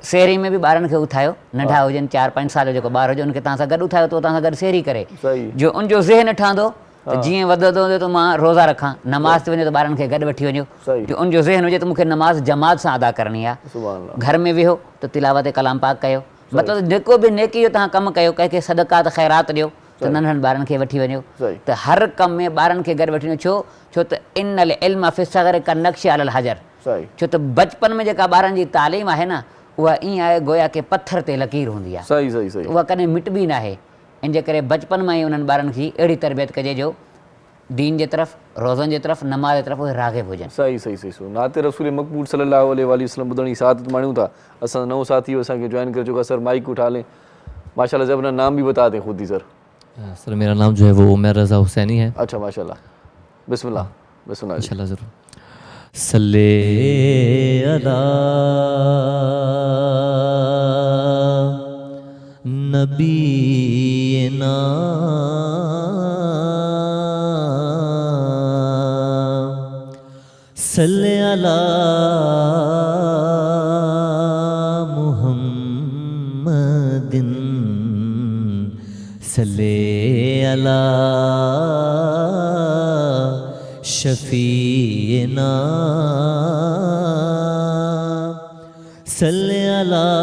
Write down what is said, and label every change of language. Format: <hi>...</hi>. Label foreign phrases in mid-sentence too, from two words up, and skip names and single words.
<sd>त सेहरी में बि ॿारनि खे उथायो, नंढा हुजनि, 4-5 साल जो जेको ॿारु हुजे उनखे तव्हां सां गॾु उथायो, त तव्हां सां गॾु सेहरी करे, जो उनजो ज़हन ठहंदो त जीअं वधंदो वञे त मां रोज़ा रखां, नमाज़ ते वञे त ॿारनि खे गॾु वठी वञो, जो उनजो ज़हन हुजे त मूंखे नमाज़ जमात सां अदा करणी आहे। घर में वेहो त तिलावत कलाम पाक कयो, मतिलबु जेको बि नेकी जो तव्हां कमु कयो, कंहिंखे सदक़ात ख़ैरात ॾियो, त नंढनि ॿारनि खे वठी वञो, त हर कम में ॿारनि खे गॾु वठी वञो। छो त</sd> <ar>إن العلم في الصغر كالنقش على الحجر,</ar> <sd>छो त बचपन में जेका ॿारनि जी तालीम आहे न, उहा ईअं आहे गोया के पत्थर ते लकीर हूंदी आहे, सही सही सही, उहा कॾहिं मिटबी न आहे। इन जे करे बचपन मां ई उन्हनि ॿारनि खे अहिड़ी तरबियत कजे जो दीन जे तरफ़, रोज़नि जे तरफ़, नमाज़ जे तरफ़ उहे राग़िब हुजनि। सही सही सही। सो नाते रसूल मक़बूल</sd> <ar>صلى الله عليه وسلم</ar> <sd>ॿुधण जी सादत माण्हू था। असां नओं साथी असांखे जॉइन करे चुका।</sd> <hi>सर माइक उठा लें, माशाल्लाह से अपना नाम भी बता दें खुद ही सर। सर मेरा नाम जो है वो उमर रज़ा हुसैनी है। अच्छा माशाल्लाह, बिस्मिल्लाह बिस्मिल्लाह। इंशाल्लाह ज़रूर।</hi> <ar>صل على नबीना صلی علی محمد صلی علی شفیعنا صلی علی</ar>